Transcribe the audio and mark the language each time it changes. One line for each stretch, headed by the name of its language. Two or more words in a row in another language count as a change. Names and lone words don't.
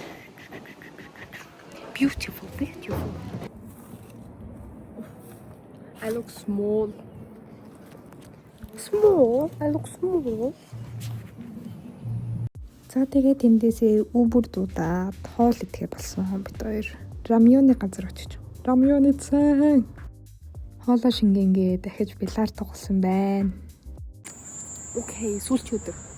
English: Beautiful, beautiful. I look small. Small? I look small.
Mongolian: За тэгээд эндээсээ Uber дуудаад хоол идэхэ болсон бид хоёр. Рамёны газар очиж. Рамёны цай. Хоолоо шингэнгээ дахиж биллар тоглосон байна. Окей, сүүлчийн өдөр.